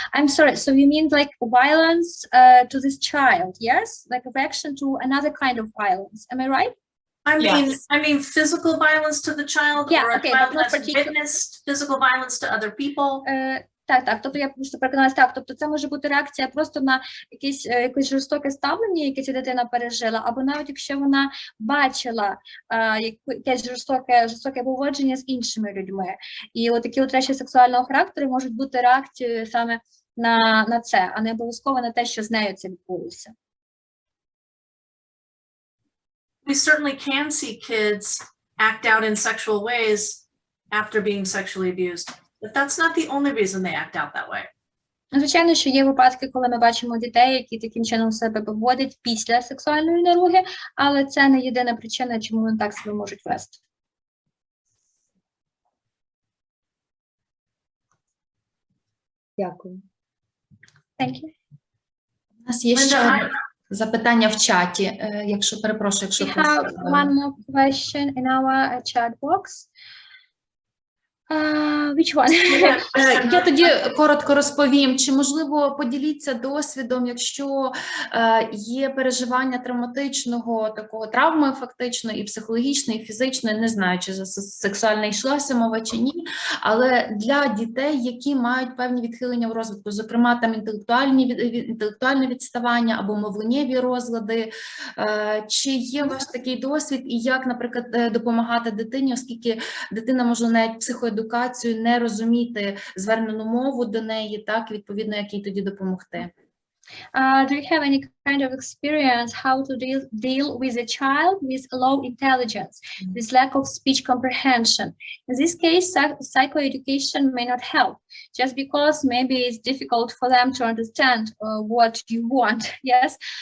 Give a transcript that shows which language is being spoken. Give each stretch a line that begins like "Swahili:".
English: I'm sorry, so you mean like violence to this child, yes? Like a reaction to another kind of violence, am I right? I mean physical violence to the child, Yeah, or a okay, child but not has witnessed physical violence to other people.
Ukrainian: Так, тобто я просто переконалася, так, тобто це може бути реакція просто на якесь жорстоке ставлення, яке ця дитина пережила, або навіть якщо вона бачила якесь жорстоке поводження з іншими людьми. І от такі от речі сексуального характеру можуть бути реакцією саме на це, а не обов'язково на те, що з нею це відбулося.
English: we certainly can see kids act out in sexual ways after being sexually abused, but that's not the only reason they act out that way.
Ukrainian: Звичайно, що є випадки, коли ми бачимо дітей, які таким чином себе поводять після сексуальної наруги, але це не єдина причина, чому вони так себе можуть вести. Дякую.
English: Thank you.
Ukrainian: У нас є ще запитання в чаті, якщо перепрошую, якщо
English: We have one more question in our chat box. Which one?
Ukrainian: Я тоді коротко розповім, чи можливо поділіться досвідом, якщо є переживання травматичного, такого травми фактично, і психологічної, і фізичної, не знаю, чи за сексуальне йшлося мова чи ні, але для дітей, які мають певні відхилення в розвитку, зокрема там інтелектуальне відставання або мовленнєві розлади, чи є у вас такий досвід і як, наприклад, допомагати дитині, оскільки дитина може навіть психоедукацію не розуміти звернену мову до неї, так, відповідно, як їй тоді допомогти.
English: Do you have any kind of experience how to deal with a child with low intelligence, with lack of speech comprehension? In this case, psychoeducation may not help, just because maybe it's difficult for them to understand what you want, yes?